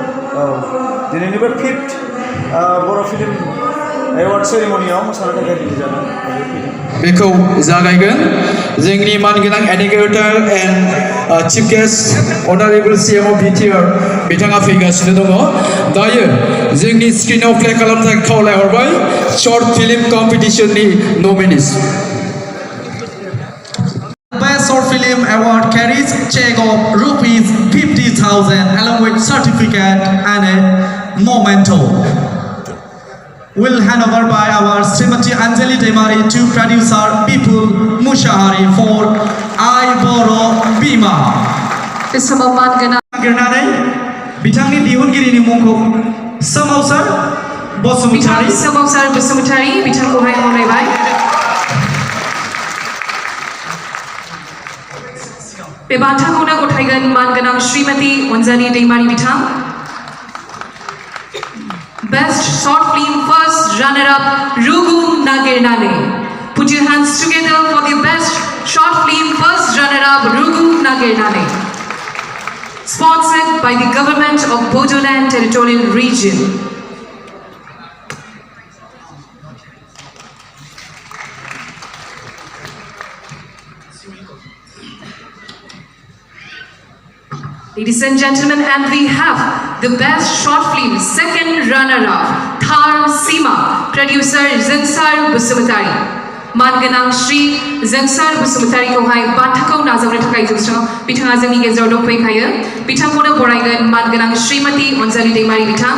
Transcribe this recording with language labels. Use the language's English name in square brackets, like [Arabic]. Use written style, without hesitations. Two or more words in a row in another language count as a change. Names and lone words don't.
[Bodo] औ दिनैनि बे 5th बर' [English] film award ceremony-आव [Bodo] मोसानो थाखाय रेडि जादों दायो फैदों बेखौ जागायगोन जोंनि मानगोनां [English] educator and chief guest honorable CM of BTR [Bodo] बिथाङा फैगासिनो दङ दायो जोंनि स्क्रिनाव प्ले खालामनो थाखाय खावलायहरबाय [English] short film competition-नि nominees Best Short Film Award carries check of rupees 50,000 along with certificate and a memento. Will hand over by our Srimati Anjali Demari to producer Bipul Mushahari for I Boro Bima. [Bodo] बे समाव मानगोनां नागिरनानै बिथांनि दिहुनगिरिनि मुंखौ सोमावसार बसुमतारी सोमावसार बसुमतारी बिथांखौहाय खावलायबाय बे बान्थाखौनो गथायगोन मानगोनां श्रीमती अनजालि दैमारी बिथां [English] Best Short Film First Runner-Up [Bodo] Rugu Nagirnane. [English] Put your hands together for the Best Short Film First Runner-Up Rugu Nagirnane. Sponsored by the Government of Bodoland Territorial Region. Ladies and gentlemen, and we have the best short film second runner-up, Thar Sima, producer Zansar Busumutari. [Bodo] मानगोनां श्री जोंसार बसुमतारी खौहाय बान्थाखौ नाजावनो थाखाय जौस्राङाव बिथाङा जोंनि गेजेराव दंफैखायो बिथांखौनो बरायगोन मानगोनां श्रीमती अनजालि दैमारी बिथां